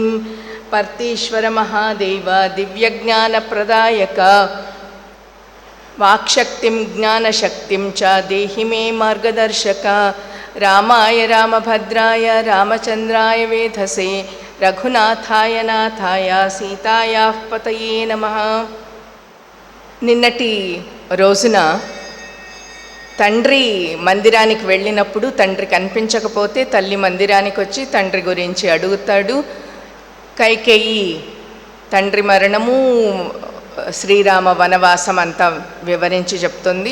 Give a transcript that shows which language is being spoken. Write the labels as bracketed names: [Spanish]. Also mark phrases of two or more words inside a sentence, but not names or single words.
[Sanskrit] पर्तीश्वरमहादेव दिव्यज्ञानप्रदायक वाक्शक्तिं ज्ञानशक्तिं च देहि मे मार्गदर्शक। रामाय रामभद्राय रामचन्द्राय वेधसे रघुनाथाय नाथाय सीतायाः पतये नमः। [Telugu] నిన్నటి రోజున తండ్రి మందిరానికి వెళ్ళినప్పుడు తండ్రి కనిపించకపోతే తల్లి మందిరానికి వచ్చి తండ్రి గురించి అడుగుతాడు. కైకేయి తండ్రి మరణము, శ్రీరామ వనవాసం అంతా వివరించి చెప్తుంది.